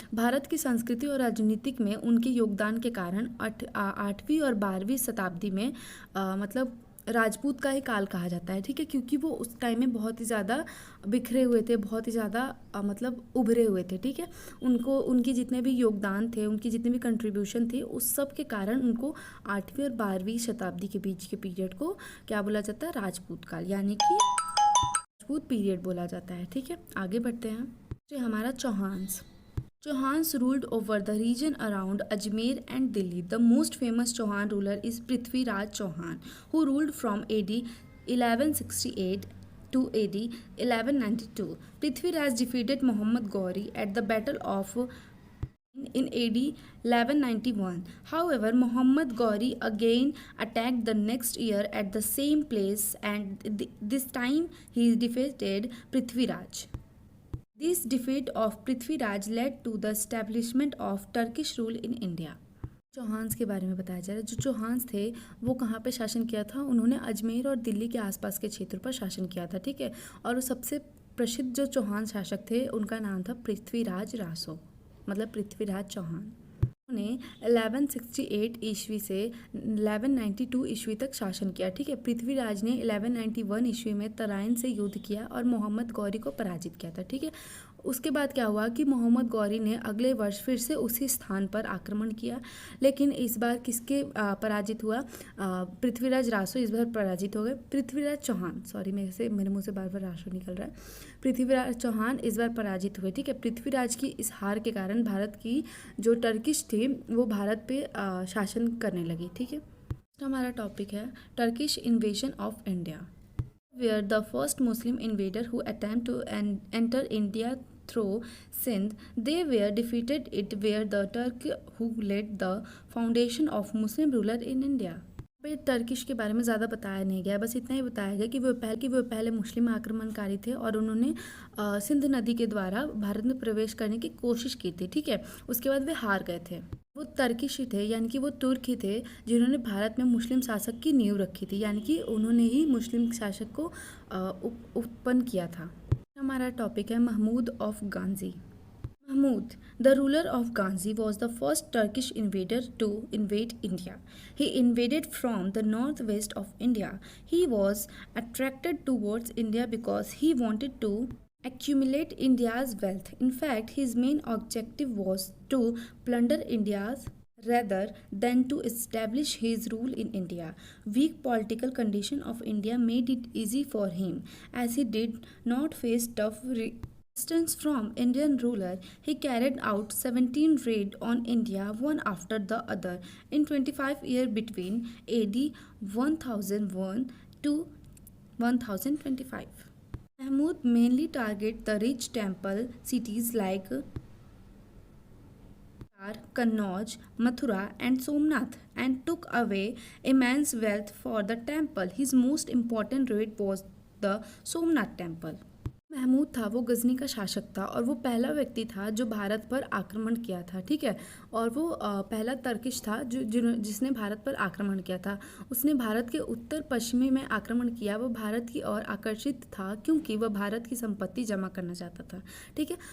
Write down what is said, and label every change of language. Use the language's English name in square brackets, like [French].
[Hindi] भारत की संस्कृति और राजनीतिक में उनके योगदान के कारण 8वीं और 12वीं शताब्दी में मतलब राजपूत का ही काल कहा जाता है, ठीक है, क्योंकि वो उस टाइम में बहुत ही ज़्यादा बिखरे हुए थे, बहुत ही ज़्यादा मतलब उभरे हुए थे, ठीक है। उनको उनके जितने भी योगदान थे, उनकी जितने भी कंट्रीब्यूशन थे, उस सब के कारण उनको 8वीं और 12वीं शताब्दी के बीच के पीरियड को क्या बोला जाता है, राजपूत काल यानी कि राजपूत पीरियड बोला जाता है, ठीक है। आगे बढ़ते हैं। जो हमारा [English] Chauhans ruled over the region around Ajmer and Delhi. The most famous Chauhan ruler is Prithviraj Chauhan, who ruled from AD 1168 to AD 1192. Prithviraj defeated Muhammad Ghori at the Battle of in AD 1191. However, Muhammad Ghori again attacked the next year at the same place, and this time he defeated Prithviraj. This defeat of Prithviraj led to the establishment of Turkish rule in India. [Hindi] Chauhans के बारे में बताया जा रहा है। जो चौहान्स थे वो कहाँ पे शासन किया था, उन्होंने अजमेर और दिल्ली के आसपास के क्षेत्र पर शासन किया था, ठीक है। और सबसे प्रसिद्ध जो चौहान शासक थे उनका नाम था पृथ्वीराज रासो, मतलब पृथ्वीराज चौहान। उन्होंने 1168 ईस्वी से 1192 ईस्वी तक शासन किया, ठीक है। पृथ्वीराज ने 1191 ईस्वी में तराइन से युद्ध किया और मोहम्मद गौरी को पराजित किया था, ठीक है। उसके बाद क्या हुआ कि मोहम्मद गौरी ने अगले वर्ष फिर से उसी स्थान पर आक्रमण किया, लेकिन इस बार किसके पराजित हुआ, पृथ्वीराज रासो इस बार पराजित हो गए। पृथ्वीराज चौहान, सॉरी मेरे मुंह से बार बार रासो निकल रहा है, पृथ्वीराज चौहान इस बार पराजित हुए, ठीक है। पृथ्वीराज की इस हार के कारण भारत की जो टर्किश थी वो भारत पे शासन करने लगी, ठीक है। हमारा टॉपिक है Turkish invasion of India. [English] Were the first Muslim invader who attempted to enter India through Sindh. They were defeated. It were the Turk who laid the foundation of Muslim ruler in India. [Hindi] पे Turkish के बारे में ज़्यादा बताया नहीं गया, बस इतना ही बताया गया कि वो पहले मुस्लिम आक्रमणकारी थे और उन्होंने सिंध नदी के द्वारा भारत में प्रवेश करने की कोशिश की थी, ठीक है। उसके बाद वे हार गए थे। वो टर्किश ही थे, यानी कि वो तुर्क ही थे जिन्होंने भारत में मुस्लिम शासक की नींव रखी थी, यानी कि उन्होंने ही मुस्लिम शासक को उत्पन्न किया था। हमारा टॉपिक है Mahmood of गांजी। [English] Mahmud, the ruler of Ghazni, was the first Turkish invader to invade India. He invaded from the northwest of India. He was attracted towards India because he wanted to accumulate India's wealth. In fact, his main objective was to plunder India's rather than to establish his rule in India. Weak political condition of India made it easy for him, as he did not face tough resistance from Indian ruler. He carried out 17 raids on India, one after the other, in 25 years between AD 1001 to 1025. Mahmud mainly targeted the rich temple cities like Kannauj, Mathura and Somnath, and took away immense wealth for the temple. His most important raid was the Somnath temple. [Hindi] Mahmood था वो गजनी का शासक था और वो पहला व्यक्ति था जो भारत पर आक्रमण किया था, ठीक है। और वो पहला तर्किश था जिसने भारत पर आक्रमण किया था। उसने भारत के उत्तर पश्चिमी में आक्रमण किया। वो भारत की ओर आकर्षित था क्योंकि वह भारत की संपत्ति जमा करना चाहता था, ठीक है।